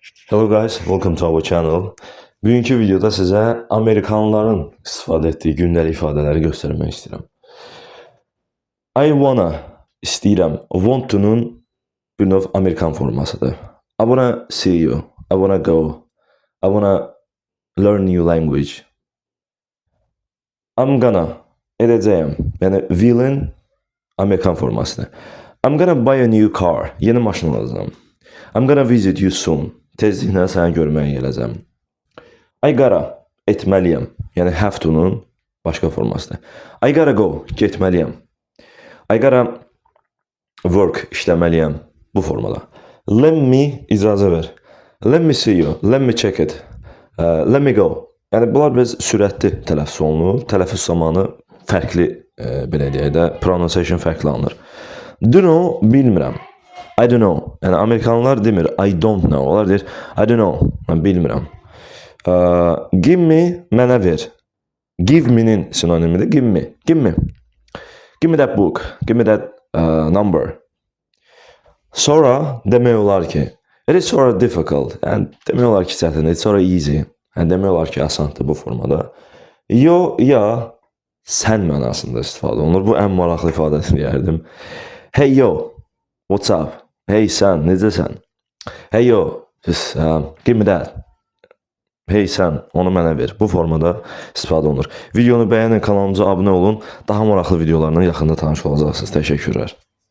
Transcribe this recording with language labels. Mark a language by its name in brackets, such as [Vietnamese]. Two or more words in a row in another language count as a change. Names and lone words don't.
[English] Hello guys, welcome to our channel. [Azerbaijani] Bugünkü videoda sizə Amerikanlıların istifadə etdiyi gündəlik ifadələri göstərmək istəyirəm. [English] I wanna [Azerbaijani] istəyirəm. [English] Want to- [Azerbaijani] nun bir növ Amerikan formasıdır. [English] I wanna see you. I wanna go. I wanna learn new language. I'm gonna edəcəyəm. [Azerbaijani] Yəni will'in Amerikan formasıdır. [English] I'm gonna buy a new car. [Azerbaijani] Yeni maşın alacağam. [English] I'm gonna visit you soon. [Azerbaijani] Tezliklə səni görməyə gələcəm. [English] I gotta [Azerbaijani] etməliyəm. Yəni [English] have to- [Azerbaijani] nun başqa formasıdır. [English] I gotta go, getməliyəm. I gotta work, [Azerbaijani] işləməliyəm. Bu formada. [English] Let me [Azerbaijani] icazə ver. [English] Let me see you. Let me check it. Let me go. [Azerbaijani] Yəni bunlar biraz sürətli tələffüz olunur. Tələffüz zamanı fərqli belə deyək də pronunciation fərqli alınır. [English] Do know, bilmirəm. I don't know. [Azerbaijani] Yəni Amerikanlılar demir [English] I don't know. [Azerbaijani] Onlar deyir [English] I don't know. [Azerbaijani] Mən bilmirəm. [English] Give me, [Azerbaijani] mənə ver. [English] Give me'nin [Azerbaijani] sinonimidir. [English] Give me. Give me. Give me that book. Give me that number. [Azerbaijani] Sonra demək olar ki, [English] it is sonra difficult. [Azerbaijani] Yəni demək olar ki, çətindir. Sonra easy. Yəni demək olar ki, asandır bu formada. Yo, ya, sən mənasında istifadə olunur. Bu ən maraqlı ifadəsini deyərdim. [English] Hey yo, what's up? [Azerbaijani] Hey sən, necəsən? [English] Hey yo, just give me that. [Azerbaijani] Hey sən, onu mənə ver. Bu formada istifadə olunur. Videonu bəyənin, kanalımıza abunə olun. Daha maraqlı videolarla yaxında tanış olacaqsınız. Təşəkkürlər.